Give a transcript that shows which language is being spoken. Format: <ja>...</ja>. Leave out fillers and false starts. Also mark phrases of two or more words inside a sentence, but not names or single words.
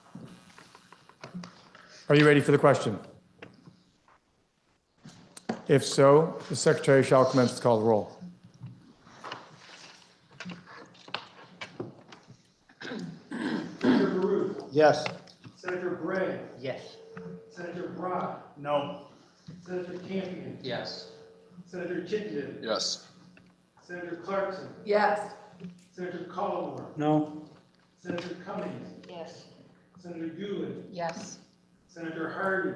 <en>Are you ready for the question? If so, the Secretary shall commence to call the roll. Senator Baruch. Yes. Senator Bray. Yes. Senator Brock. No. Senator Campion. Yes. Senator Chittenden. Yes. Senator Clarkson. Yes. Senator Collmore. No. Senator Cummings. Yes. Senator Doolin. Yes. Senator Hardy.</en>